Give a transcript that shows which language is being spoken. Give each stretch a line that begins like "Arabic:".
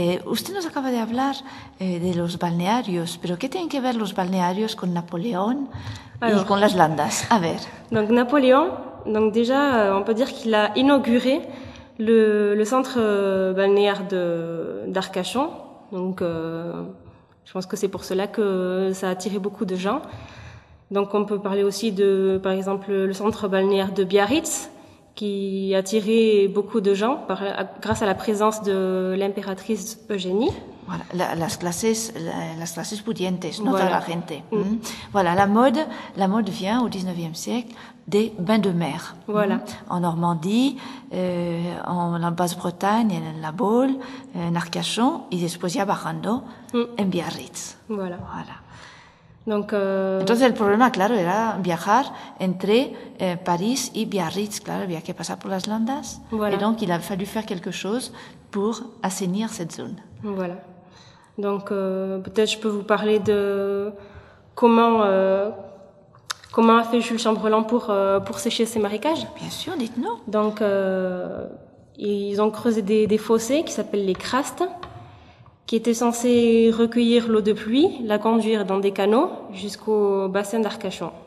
Spanish: Usted nos acaba de hablar de los balnearios, pero ¿qué tienen que ver los balnearios con Napoléon y con las Landas? A ver.
French: Donc Napoléon, donc déjà, on peut dire qu'il a inauguré le centre balnéaire d'Arcachon. Donc, je pense que c'est pour cela que ça a attiré beaucoup de gens. Donc, on peut parler aussi de, par exemple, le centre balnéaire de Biarritz, qui a attiré beaucoup de gens grâce à la présence de l'impératrice Eugénie.
Spanish: Voilà, las clases pudientes, no toda la gente.
French: Voilà, la mode vient au 19e siècle des bains de mer. Voilà.
Spanish: En Normandie, en Basse-Bretagne, en la Baule, en Arcachon, y después ya bajando en Biarritz.
French: Voilà. Voilà. Donc,
Spanish: entonces el problema, claro, era viajar entre París y Biarritz, claro, había que pasar por las Landas.
French: Voilà. Et donc il a fallu faire quelque chose pour assainir cette zone. Voilà. Donc peut-être je peux vous parler de comment a fait Jules Chambrelan pour sécher ces marécages. Bien sûr, dites-nous. Donc ils ont creusé des fossés qui s'appellent les crastes, qui était censé recueillir l'eau de pluie, la conduire dans des canaux jusqu'au bassin d'Arcachon.